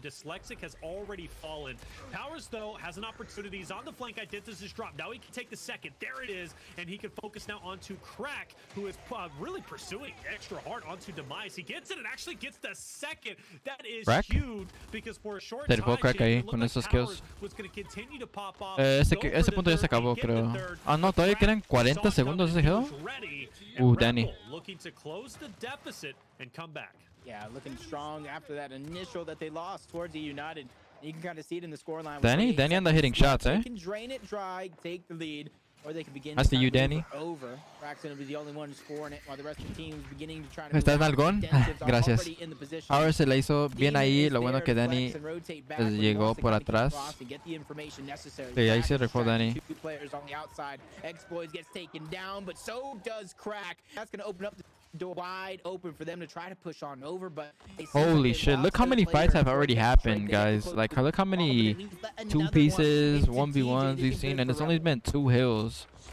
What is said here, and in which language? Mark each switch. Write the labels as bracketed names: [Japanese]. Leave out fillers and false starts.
[English] Dyslexic has already fallen. Powers, though, has an opportunity. He's on the flank. Identitas is dropped. Now he can take the 2nd. There it is, and he can focus now onto Crack, who is really pursuing extra hard onto Demise. He gets it and actually gets the 2nd. That is huge because for a short time, [Spanish] Crack ahí con esos kills. Ese punto ya se acabó, creo. Ah, no, todavía quedan 40 segundos ese hill. Danny. [English] Looking to close the deficit and come back. Yeah, looking strong after that initial that they lost towards eUnited. You can kind of see it in the scoreline. [Spanish] Danny anda hitting shots, eh? [English] They can drain it dry, take the lead. Or they can begin That's to you, Danny. Over. Crack's gonna be the only one scoring it while the rest of the team is beginning to try to [Spanish] ¿Estás nalgón? Gracias. Ahora se le hizo bien ahí. Lo bueno que Danny llegó por atrás. Sí, ahí se rifó Danny. [English] 2 players on the outside. Exploits gets taken down, but so does Crack. That's gonna open up the door wide open for them to try to push on over, but holy shit, look how many fights have already happened, guys. Like, look how many 2 pieces 1v1s we've seen, and it's only been 2 hills.